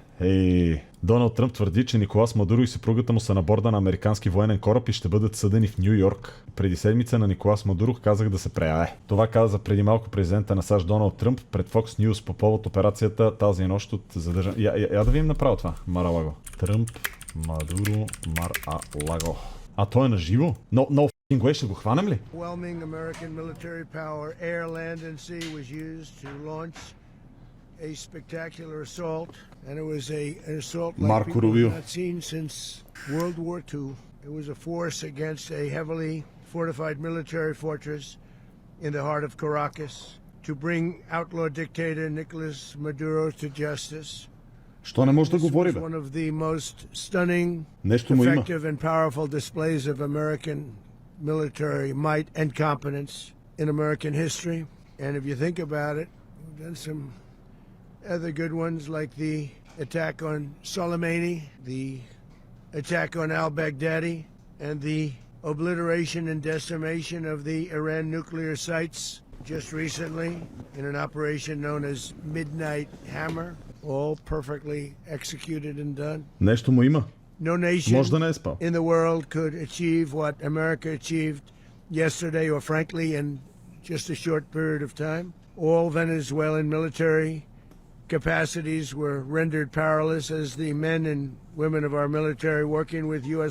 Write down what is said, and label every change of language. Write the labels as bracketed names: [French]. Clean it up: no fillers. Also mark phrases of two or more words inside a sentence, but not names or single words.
[Bulgarian] Доналд Тръмп твърди, че Николас Мадуро и съпругата му са на борда на американски военен кораб и ще бъдат съдени в Ню Йорк. Преди седмица на Николас Мадуро казах да се преяде. Това каза преди малко президента на САЩ Доналд Тръмп пред Fox News по повод операцията тази нощ от задържане. Я да видим направо това. Маралаго. Тръмп, Мадуро, Мар-а-лаго. А той е на живо? [English] No f***ing way, [Bulgarian] ще го хванем ли? [English] Overwhelming American military power, air, land, and sea was used to launch a spectacular assault, and it was an assault like people have not seen since World War II. It was a force against a heavily fortified military fortress in the heart of Caracas to bring outlaw dictator Nicolas Maduro to justice. [Bulgarian] Що не може да говори, бе? [English] One of the most stunning, effective and powerful displays of American military might and competence in American history. And if you think about it, we've done some other good ones like the attack on Soleimani, the attack on al-Baghdadi, and the obliteration and decimation of the Iran nuclear sites just recently in an operation known as Midnight Hammer, all perfectly executed and done. [Bulgarian] Нещо му има. [English] No nation [Bulgarian] Може да не е спал. [English] in the world could achieve what America achieved yesterday, or frankly in just a short period of time. All Venezuelan military capacities were rendered powerless as the men and women of our military working with U.S.